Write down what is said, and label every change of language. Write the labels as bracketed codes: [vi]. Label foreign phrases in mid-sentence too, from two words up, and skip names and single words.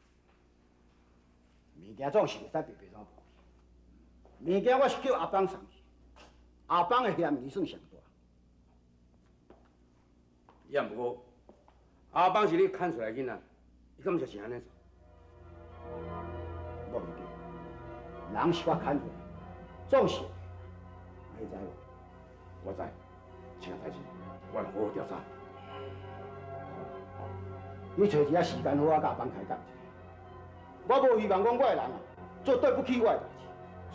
[nan] 物件总是袂使白白怎无去。物件我是叫阿邦送去，阿邦的嫌疑算上大。也毋过，阿邦是你牵出来囡仔，伊敢就是安尼做？我唔对，人是我牵出来，总是，你知无？我知，这个代志我会好好调查。你找一下时间好啊，甲帮开讲一下。我无希望讲我的人啊，做对不起我的代志。